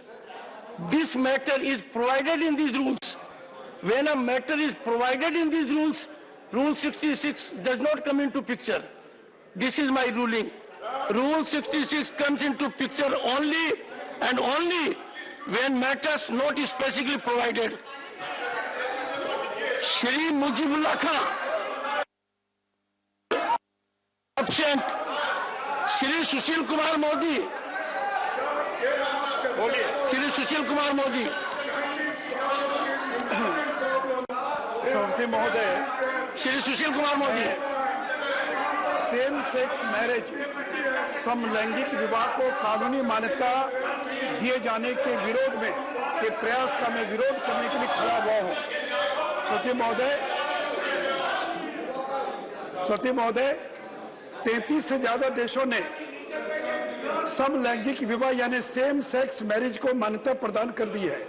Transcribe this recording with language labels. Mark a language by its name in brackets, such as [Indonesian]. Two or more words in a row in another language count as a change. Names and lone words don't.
[English] This matter is provided in these rules. When a matter is provided in these rules, Rule 66 does not come into picture. This is my ruling. Rule 66 comes into picture only and only when matters not specifically provided. Shri Mujibullah Khan, absent. Shri Sushil Kumar Modi. Shri Sushil Kumar Modi. Shri Sushil Kumar Modi. same sex marriage [Hindi] समलैंगिक विवाह को कानूनी मान्यता दिए जाने के विरोध में के प्रयास का मैं विरोध करने के लिए खड़ा हुआ हूं। सती महोदय 33 से ज्यादा देशों ने समलैंगिक विवाह यानी [English] same sex marriage [Hindi] को मान्यता प्रदान कर दी है।